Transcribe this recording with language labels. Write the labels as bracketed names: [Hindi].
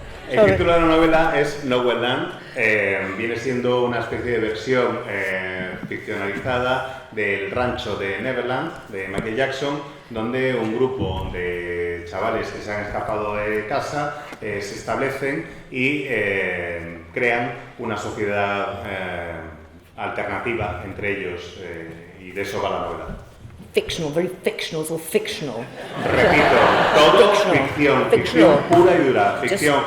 [Spanish] El título de la novela es Nowhere Land. Viene siendo una especie de versión ficcionalizada del rancho de Neverland de Michael Jackson, donde un grupo de chavales que se han escapado de casa se establecen y crean una sociedad alternativa entre ellos, y de eso va la novela. [English] Fictional, very fictional, it's all fictional. [Spanish] Repito, todo ficción pura y dura, ficción.